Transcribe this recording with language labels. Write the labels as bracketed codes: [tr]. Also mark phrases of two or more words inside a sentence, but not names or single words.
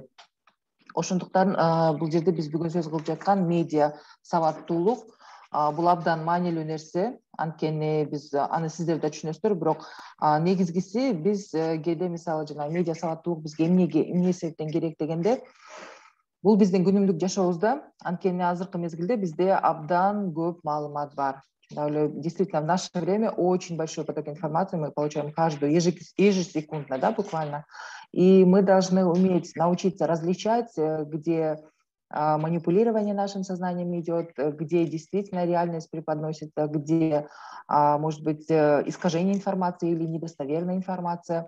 [ky] Ошондуктан бул жерде биз бүгүн сөз кылып жаткан медиа сабаттуулук бул абдан маанилүү нерсе, анткени биз аны сиздер да түшүнөсүздөр, бирок негизгиси биз кээде мисалы жана медиа сабаттуулук бизге эмне себептен керек дегенде, бул биздин күнүмдүк жашообузда, анткени азыркы мезгилде бизде абдан көп маалымат бар. [ru] Действительно, в наше время очень большой поток информации мы получаем каждую, ежесекундно, да, буквально. И мы должны уметь научиться различать, где манипулирование нашим сознанием идет, где действительно реальность преподносится, где, может быть, искажение информации или недостоверная информация.